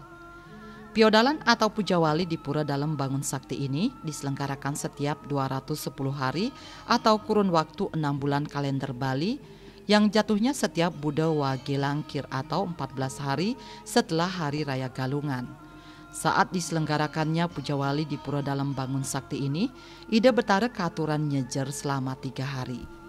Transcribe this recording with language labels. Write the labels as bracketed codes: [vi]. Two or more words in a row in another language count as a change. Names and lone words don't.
[id] Piodalan atau pujawali di Pura Dalem Bangun Sakti ini diselenggarakan setiap 210 hari atau kurun waktu 6 bulan kalender Bali, yang jatuhnya setiap Buda Wage Langkir atau 14 hari setelah Hari Raya Galungan. Saat diselenggarakannya pujawali di Pura Dalem Bangun Sakti ini, Ida Betara [ban] keaturan nyejer [id] selama 3 hari.